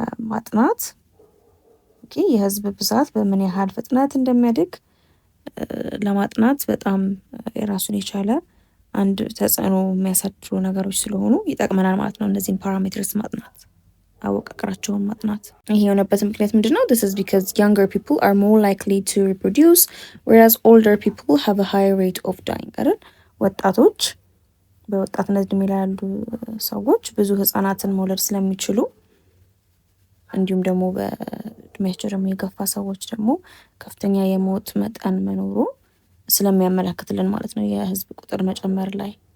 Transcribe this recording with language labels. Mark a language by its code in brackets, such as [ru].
[am] ማጥናት የህዝብ ብዛት በምን ያህል ፍጥነት እንደሚያድግ ለማጥናት በጣም የራሱን የቻለ አንድ ተጽዕኖ የሚያሳድሩ ነገሮች ስለሆኑ ይጠቅመናል ማለት ነው። እነዚህን ፓራሜትርስ ማጥናት፣ አወቃቀራቸውን ማጥናት። ይሄ የሆነበት ምክንያት ምንድነው? [en] this is because younger people are more likely to reproduce whereas older people have a higher rate of dying [am] አይደል? ወጣቶች በወጣትነት እድሜ ላይ ያሉ ሰዎች ብዙ ህጻናትን መውለድ ስለሚችሉ እንዲሁም ደግሞ በእድሜያቸው ደግሞ የገፋ ሰዎች ደግሞ ከፍተኛ የሞት መጠን መኖሩ ስለሚያመለክትልን ማለት ነው የህዝብ ቁጥር መጨመር ላይ